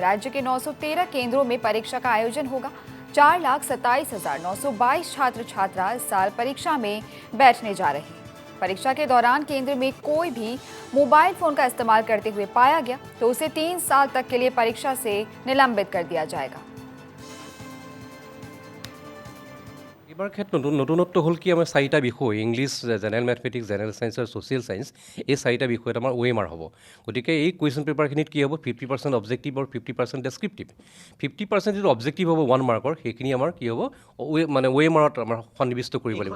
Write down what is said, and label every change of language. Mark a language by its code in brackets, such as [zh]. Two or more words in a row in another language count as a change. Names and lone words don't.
[hi] राज्य के 913 केंद्रों में परीक्षा का आयोजन होगा। 4,27,922 छात्र छात्रा इस साल परीक्षा में बैठने जा रहे हैं। परीक्षा के दौरान केंद्र में कोई भी मोबाइल फोन का इस्तेमाल करते हुए पाया गया तो उसे 3 साल तक के लिए परीक्षा से निलंबित कर दिया जाएगा। [as] এবাৰ ক্ষেত্ৰত নতুনত্ব হ'ল কি আমাৰ চাৰিটা বিষয় [en] English, General Mathematics, General Science [as] আৰু [en] Social Science, [as] এই চাৰিটা বিষয়ত আমাৰ OMR হ'ব। গতিকে এই কুৱেশ্যন পেপাৰখিনিত কি হ'ব, 50% অবজেক্টিভ আৰু 50% ডেছক্ৰিপটিভ। 50% যিটো অবজেক্টিভ হ'ব 1 মাৰ্কৰ, সেইখিনি আমাৰ কি হ'ব মানে OMRত আমাৰ সন্নিৱিষ্ট কৰিব লাগিব।